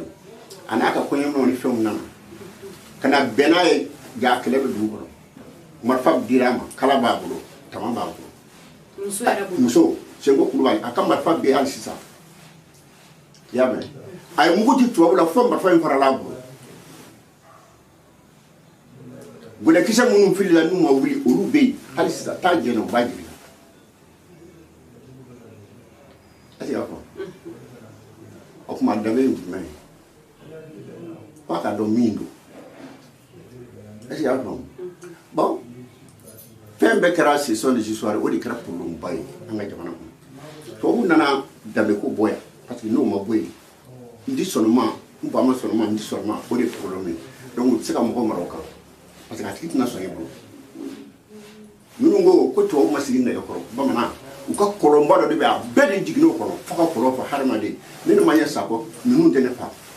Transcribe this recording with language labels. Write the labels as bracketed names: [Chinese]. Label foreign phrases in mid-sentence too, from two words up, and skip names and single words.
[Bambara] a n'a ka kɔɲɔminɛnw ni fɛnw nana ka na bɛn n'a ye jaa kɛlɛ bɛ dugu kɔnɔ marifa dir'a ma kala b'a bolo tama b'a bolo muso Senko Kulubali a ka marifa bɛ hali sisan i y'a mɛn a ye mugu di tubabu la fo marifa in farala a bolo gɔnɛkisɛ minnu filila n'u ma wuli olu bɛ yen hali sisan taa jɛnna u b'a jigin [French] est-ce que [Bambara] y'a faamu o tuma danbe ye jumɛn ye f'a ka dɔn min don [French] est-ce que [Bambara] y'a faamu bon fɛn bɛɛ kɛra [French] ce sont des histoires [Bambara] o de kɛra problème ba ye an ka jamana kɔnɔ tubabu nana danbe ko bɔ yan parce que n'o ma bɔ yen n di sɔnma n ba ma sɔnma n di sɔnma o de ye problème ye donc u tɛ se ka mɔgɔ mara o kan parce que a tigi tɛna sɔn e bolo minnu ko tubabu ma sigi nɛgɛkɔrɔ bamanan u ka kɔlɔnba dɔ de bɛ a bɛɛ de jiginn'o kɔnɔ fo ka kɔlɔn fa hadamaden ne ni ma ɲɛ sakɔ ninnu tɛ ne fa